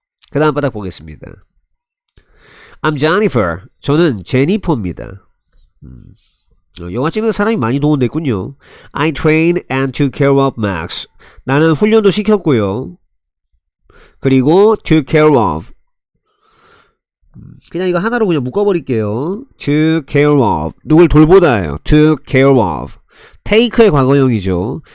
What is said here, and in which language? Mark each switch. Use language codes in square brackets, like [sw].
[ko] 그 다음 바닥 보겠습니다. [en] I'm Jennifer. [ko] 저는 제니퍼입니다. 영화 찍는 사람이 많이 동원됐군요. [en] I train and took care of Max. [ko] 나는 훈련도 시켰고요. 그리고 [en] took care of. [ko] 그냥 이거 하나로 그냥 묶어버릴게요. [en] took care of. [ko] 누굴 돌보다예요. [en] took care of. [ko] take의 과거형이죠.